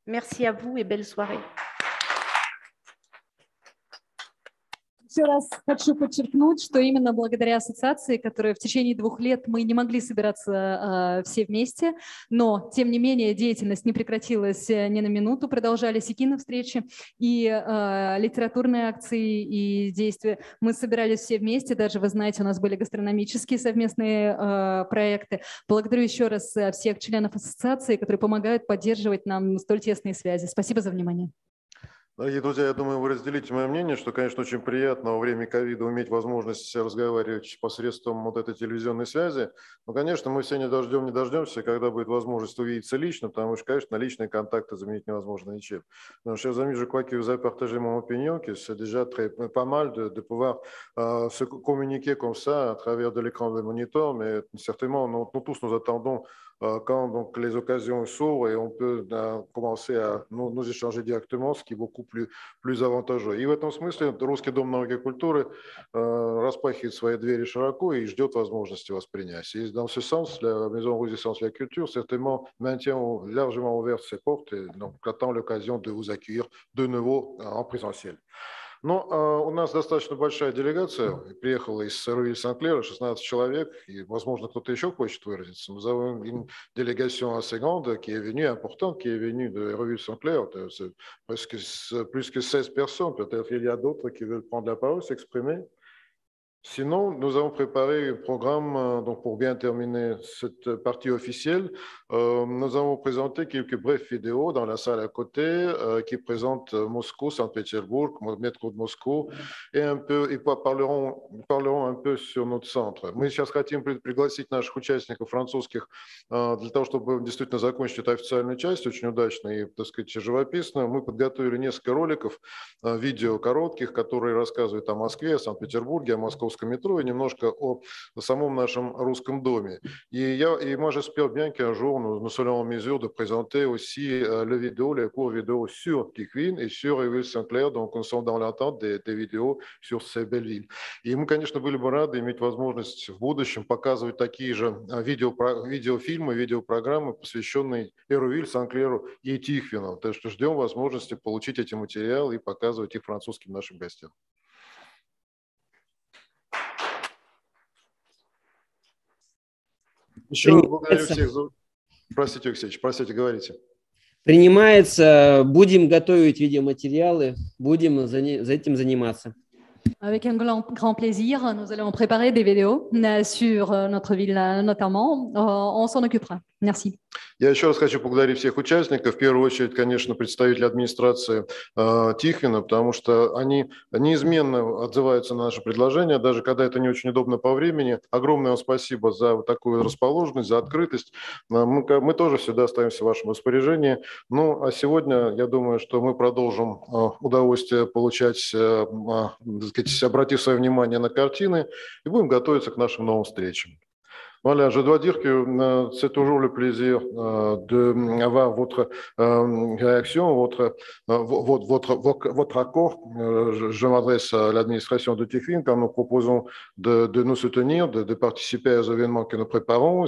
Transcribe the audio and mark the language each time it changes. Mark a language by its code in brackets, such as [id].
[fr] Merci à vous et belle soirée. [ru] Еще раз хочу подчеркнуть, что именно благодаря ассоциации, которая в течение 2 лет мы не могли собираться все вместе, но, тем не менее, деятельность не прекратилась ни на минуту, продолжались и киновстречи, и литературные акции, и действия. Мы собирались все вместе, даже, вы знаете, у нас были гастрономические совместные проекты. Благодарю еще раз всех членов ассоциации, которые помогают поддерживать нам столь тесные связи. Спасибо за внимание. Дорогие друзья, я думаю, вы разделите мое мнение, что, конечно, очень приятно во время ковида иметь возможность разговаривать посредством вот этой телевизионной связи. Но, конечно, мы все не дождемся, когда будет возможность увидеться лично, потому что, конечно, личные контакты заменить невозможно ничем. [fr] Donc, chers amis, je crois que vous avez partagé mon opinion, que c'est déjà pas mal de pouvoir se communiquer comme ça à travers de l'écran de moniteur, mais certainement, nous tous nous attendons quand donc, les occasions s'ouvrent et on peut commencer à nous échanger directement, ce qui est beaucoup plus avantageux. [ru] И в этом смысле Русский дом науки и культуры распахивает свои двери широко и ждет возможности воспринять. [fr] Et dans ce sens, la Maison Rouge des Sciences et la Culture certainement maintient largement ouvertes ses portes et donc attend l'occasion de vous accueillir de nouveau en présentiel. [ru] Но у нас достаточно большая делегация, приехала из Hérouville-Saint-Clair, 16 человек, и, возможно, кто-то еще хочет выразиться. [fr] Nous avons une délégation assez grande qui est venue, importante, qui est venue de Hérouville-Saint-Clair, c'est presque plus que 16 personnes, peut-être il y a d'autres qui veulent prendre la parole, s'exprimer. Sinon, nous avons préparé un programme donc pour bien terminer cette partie officielle. Nous avons présenté quelques brèves vidéos dans la salle à côté qui présentent Moscou, Saint-Pétersbourg, métro de Moscou, et parleront un peu sur notre centre. [ru] Мы сейчас хотим пригласить наших участников французских для того, чтобы действительно закончить эту официальную часть очень удачно и, так сказать, живописно. Мы подготовили несколько роликов, видео коротких, которые рассказывают о Москве, о Санкт-Петербурге, о московском [fr] métro et [ru] немножко о самом нашем русском доме. [fr] Et moi, j'espère bien qu'un jour, nous serons en mesure de présenter aussi les cours vidéo sur Tikhvin et sur Hérouville-Saint-Clair. Donc, nous sommes dans l'attente des vidéos sur ces belles villes. [ru] И мы, конечно, были бы рады иметь возможность в будущем показывать такие же видеофильмы, видеопрограммы, посвященные Hérouville, Saint-Clair и Тихвину. Так что ждем возможности получить эти материалы и показывать их французским нашим гостям. Еще благодарю всех за... Простите, Алексеевич, простите, говорите. Принимается, будем готовить видеоматериалы, будем за этим заниматься. [fr] Avec un grand plaisir, nous allons préparer des vidéos sur notre ville notamment. On s'en occupera. Merci. [ru] Я еще раз хочу поблагодарить всех участников, в первую очередь, конечно, представителей администрации Тихвина, потому что они неизменно отзываются на наши предложения, даже когда это не очень удобно по времени. Огромное вам спасибо за такую расположенность, за открытость. Мы тоже всегда остаемся в вашем распоряжении. Ну, а сегодня, я думаю, что мы продолжим удовольствие получать, так сказать, обратив свое внимание на картины и будем готовиться к нашим новым встречам. [fr] Voilà, je dois dire que c'est toujours le plaisir d'avoir votre réaction, votre accord. Je m'adresse à l'administration de TICFIN car nous proposons de nous soutenir, de participer aux événements que nous préparons.